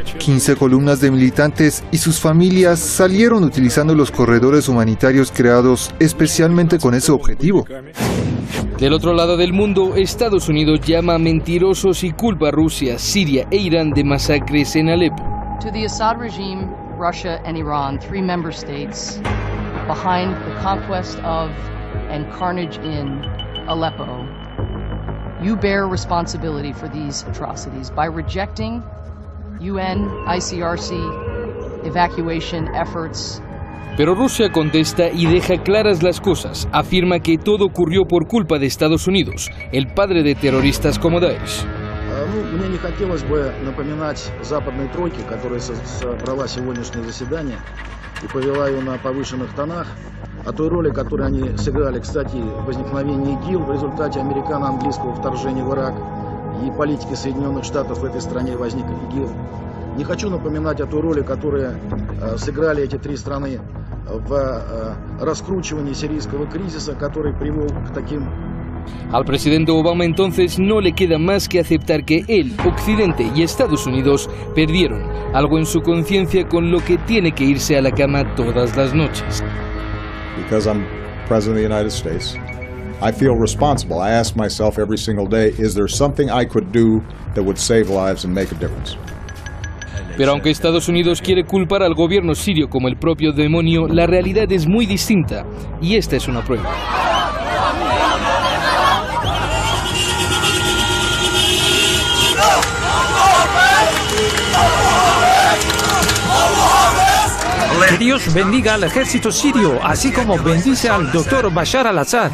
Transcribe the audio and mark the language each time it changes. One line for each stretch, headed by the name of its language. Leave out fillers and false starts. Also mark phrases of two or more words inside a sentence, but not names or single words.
Spanish: 15 columnas de militantes y sus familias salieron utilizando los corredores humanitarios creados especialmente con ese objetivo. Del otro lado del mundo, Estados Unidos llama a mentirosos y culpa a Rusia, Siria e Irán de masacres en Alepo.
English: To the Assad regime, Russia and Iran, 3 member states behind the conquest of and carnage in Aleppo, you bear responsibility for these atrocities by rejecting UN, ICRC, evacuation efforts.
Spanish: Pero Rusia contesta y deja claras las cosas. Afirma que todo ocurrió por culpa de Estados Unidos, el padre de terroristas como Daesh.
Russian: Мне не хотелось бы напоминать западной тройке, которая собрала сегодняшнее заседание и повела ее на повышенных тонах, о той роли, которую они сыграли, кстати, в возникновении ИГИЛ в результате американо-английского вторжения в Ирак и политики Соединенных Штатов в этой стране возник ИГИЛ. Не хочу напоминать о той роли, которую сыграли эти 3 страны в раскручивании сирийского кризиса, который привел к таким.
Spanish: Al presidente Obama entonces no le queda más que aceptar que él, Occidente y Estados Unidos perdieron algo en su conciencia con lo que tiene que irse a la cama todas las noches.
English: Because I'm President of the United States, I feel responsible. I ask myself every single day, is there something I could do that would save lives and make a difference?
Spanish: Pero aunque Estados Unidos quiere culpar al gobierno sirio como el propio demonio, la realidad es muy distinta y esta es una prueba. Que Dios bendiga al ejército sirio, así como bendice al doctor Bashar al-Assad.